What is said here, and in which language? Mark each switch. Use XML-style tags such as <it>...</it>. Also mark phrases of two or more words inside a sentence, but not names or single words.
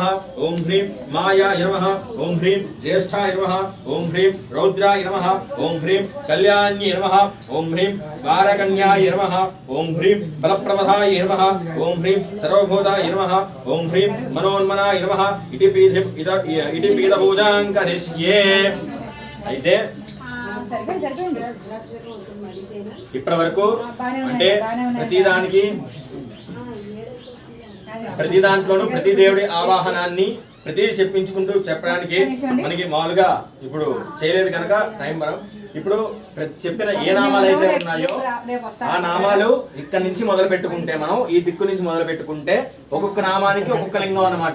<sa>ओम ह्रीं मायाय नमः ओम ह्रीं ज्येष्ठाय नमः ओम ह्रीं रौद्राय नमः ओम ह्रीं कल्याण्ये नमः ओम ह्रीं वारकन्याय नमः ओम ह्रीं बलप्रमदाय नमः ओम ह्रीं सर्वभूताय नमः ओम ह्रीं मनोन्मनाय नमः इति पीठपूजां करिष्ये</sa> <te>అయితే ఇప్పటి వరకు అంటే ప్రతి దాంట్లోనూ ప్రతి దేవుడి ఆవాహనాన్ని ప్రతి చెప్పించుకుంటూ చెప్పడానికి మనకి మామూలుగా ఇప్పుడు చేయలేదు కనుక టైం మనం ఇప్పుడు చెప్పిన ఏ నామాలు అయితే ఉన్నాయో ఆ నామాలు ఇక్కడ నుంచి మొదలు పెట్టుకుంటే మనం ఈ దిక్కు నుంచి మొదలు పెట్టుకుంటే ఒక్కొక్క నామానికి ఒక్కొక్క లింగం అన్నమాట.</te>